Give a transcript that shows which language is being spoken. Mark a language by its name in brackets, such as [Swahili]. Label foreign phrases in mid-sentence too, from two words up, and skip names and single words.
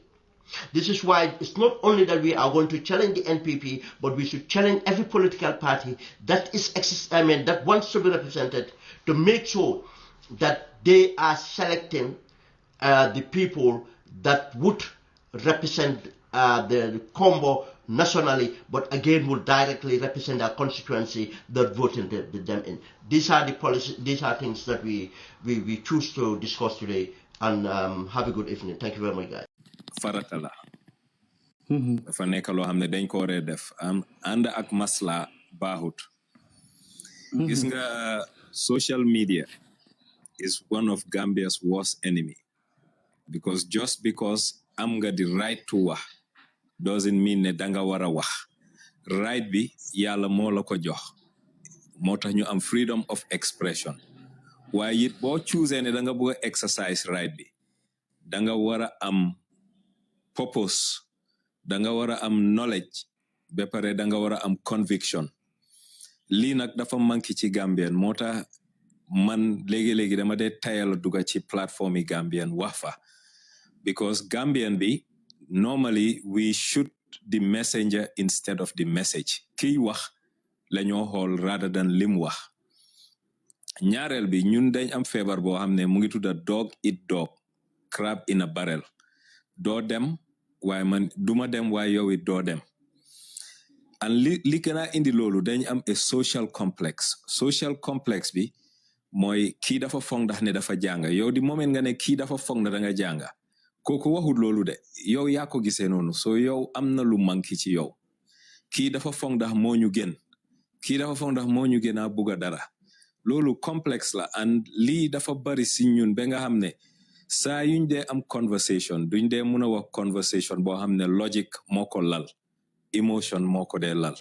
[English] This is why it's not only that we are going to challenge the NPP, but we should challenge every political party that that wants to be represented, to make sure that they are selecting the people that would represent the Kombo nationally, but again would directly represent our constituency that voted them in. These are the policies, these are things that we choose to discuss today, and have a good evening. Thank you very much, guys. [Wolof] Faratala. Dafa nekk loo xam ne dañ ko waree def ànd ak masla baaxut. Gis nga [English] social media is one of Gambia's worst enemy, because just because [Wolof] am nga [English] the right to wax doesn't mean [Wolof] ne danga wara wax. Right bi yàlla moo la ko jox, moo tax ñu am [English] freedom of expression. [Wolof] Waaye it boo choose ne danga bëgg exercise right bi, danga wara am purpose, danga wara am knowledge, be pare danga wara am conviction. Lii nag dafa manki ci Gambian, moo tax man léegi dama dee tayal duga ci platform yi Gambian wax fa, because Gambian bi normally [English] we shoot the messenger instead of the message. [Wolof] Kiy wax lañoo xool [English] rather than [Wolof] lim wax. Ñaareel bi ñun dañ am feebar boo xam ne mu ngi tudda [English] dog eat dog, crab in a barrel. [Wolof] Doo dem waaye man duma dem waaye yow it doo dem. And li gën a indi loolu dañ am [English] a social complex. Social complex [Wolof] bi mooy kii dafa foog ndax ne dafa jànga. Yow di moment nga ne kii dafa foog na danga jànga, kooku waxut loolu de, yow yaa ko gisee noonu. So yow am na lu manki ci yow. Kii dafa foog ndax moo ñu gën, kii dafa foog ndax moo ñu gën a bugga dara. Loolu complex la, and lii dafa bari si ñun ba nga xam ne saa yuñ dee am conversation duñ dee mun a wax conversation boo xam ne logic moo ko lal, emotion moo ko dee lal.